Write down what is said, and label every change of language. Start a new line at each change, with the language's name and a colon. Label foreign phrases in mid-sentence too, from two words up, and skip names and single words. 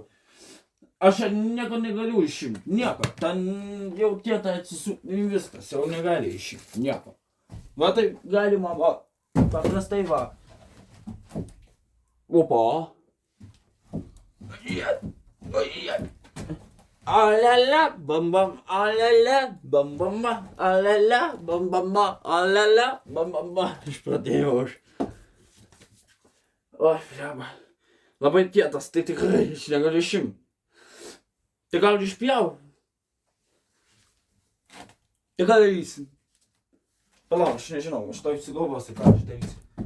Lithuanian: Aš nieko negaliu išimti, nieko. Ten jau kieta atsisukti, viskas, jau negali išimti, nieko. Va taip galima, va, paprastai va. Opa. Alala, bam bam, alala, bam bam ba, alala, bam bam ba, alala, bam bam ba. Aš pradėjau aš. Oi, blemba. Labai kietas, tai tikrai aš negaliu išimti. Tai gal išpjau? Tai ką darysi? Palauk, aš nežinau, aš to įsigalvosiu, ką aš darysiu.